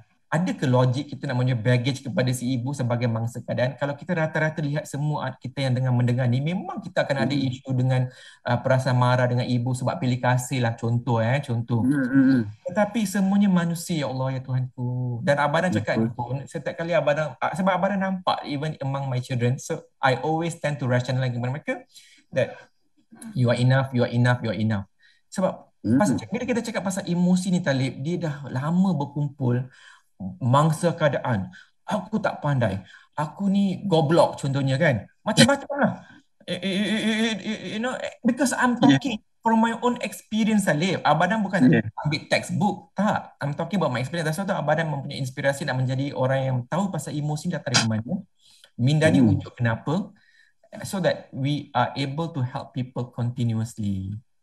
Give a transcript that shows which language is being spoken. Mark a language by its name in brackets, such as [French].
[Malay] Ada ke logik kita nak punya baggage kepada si ibu sebagai mangsa keadaan? Kalau kita rata-rata lihat semua kita yang mendengar ni, memang kita akan ada isu dengan perasaan marah dengan ibu sebab pilih kasih lah, contoh. Tetapi semuanya manusia, ya Allah, ya Tuhanku. Dan Abang cakap ni pun, setiap kali Abang, sebab Abang nampak [English] even among my children, so I always tend to rationalize [Malay] kepada mereka [English] that you are enough, you are enough, you are enough. [Malay] Sebab bila kita cakap pasal emosi ni Talib, dia dah lama berkumpul mangsa keadaan. Aku tak pandai. Aku ni goblok contohnya kan. Macam-macam lah. [English] You know, because I'm talking from my own experience Talib. [Malay] Abang bukan ambil textbook. Tak. [English] I'm talking about my experience. That's why [Malay] Abang mempunyai inspirasi nak menjadi orang yang tahu pasal emosi datang dari mana. Minda ni wujud kenapa. [English] So that we are able to help people continuously.